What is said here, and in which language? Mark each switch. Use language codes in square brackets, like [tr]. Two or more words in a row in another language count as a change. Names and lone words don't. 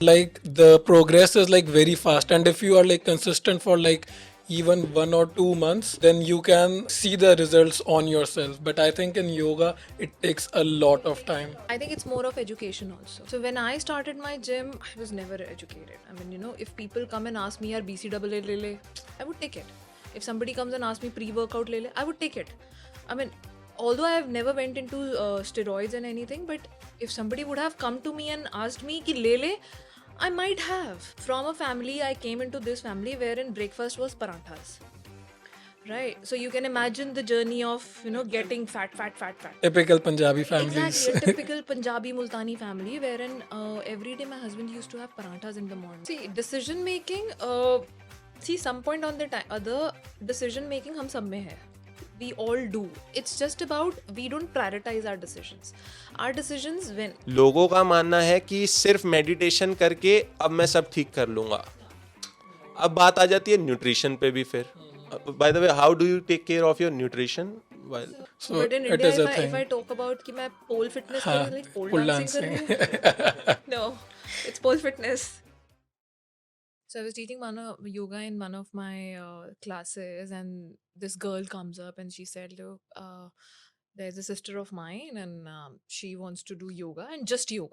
[en] Like the progress is like very fast, and if you are like consistent for like even 1 or 2 months, then you can see the results on yourself. But I think in yoga it takes a lot of time. I think it's more of education also. So when I started my gym, I was never educated. I mean, if people come and ask me, [hi] "यार BCAA ले ले," [en] I would take it. If somebody comes and asks me pre-workout [hi] ले ले, [en] I would take it. I mean, although I have never went into steroids and anything, but if somebody would have come to me and asked me [hi] कि ले ले, [en] I might have. From a family, I came into this family wherein breakfast was paranthas. Right. So you can imagine the journey of, getting fat, fat, fat, fat. Typical Punjabi families. Exactly, a typical Punjabi Multani family wherein every day my husband used to have paranthas in the morning. See, decision making, some point on the other decision making [hi] हम सब में है. [en] We all do. It's just about we don't prioritize our decisions. Our decisions win. [hi] लोगों का मानना है कि सिर्फ मेडिटेशन करके अब मैं सब ठीक कर लूँगा. अब बात आ जाती है न्यूट्रिशन पे भी फिर. [en] By the way, how do you take care of your nutrition? So But in it India, is a if I thing. talk about [hi] कि मैं [en] pole fitness [hi] हाँ, करूँ, [en] like pole pole dancing dancing. करूँ. No, it's pole fitness. So I was teaching yoga in one of my classes, and this girl comes up and she said, "Look, there's a sister of mine, and she wants to do yoga and just yoga,